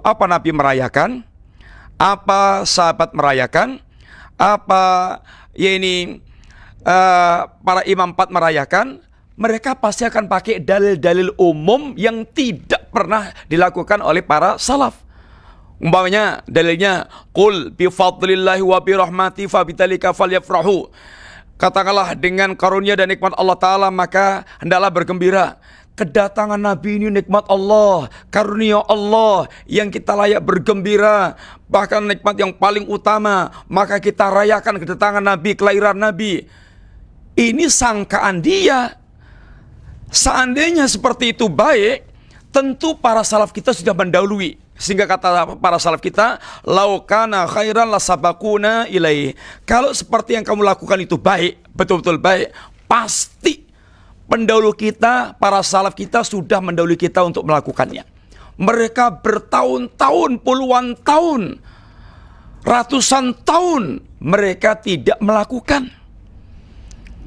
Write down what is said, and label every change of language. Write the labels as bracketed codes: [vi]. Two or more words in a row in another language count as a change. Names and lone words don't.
[id] Apa Nabi merayakan? Apa sahabat merayakan? Apa para imam 4 merayakan? Mereka pasti akan pakai dalil-dalil umum yang tidak pernah dilakukan oleh para salaf. Umpamanya dalilnya, [ar] قل بفضل الله وبرحمته فبذلك فليفرحوا. [id] Katakanlah dengan karunia dan nikmat Allah Ta'ala maka hendaklah bergembira. Kedatangan Nabi ini nikmat Allah, karunia Allah yang kita layak bergembira, bahkan nikmat yang paling utama. Maka kita rayakan kedatangan Nabi, kelahiran Nabi. Ini sangkaan dia. Seandainya seperti itu baik, tentu para salaf kita sudah mendahului. Sehingga kata para salaf kita, [ar] لو كان خيرا لسبقونا إليه. [id] Kalau seperti yang kamu lakukan itu baik, betul-betul baik, pasti pendahulu kita, para salaf kita sudah mendahului kita untuk melakukannya. Mereka bertahun-tahun, puluhan tahun, ratusan tahun mereka tidak melakukan.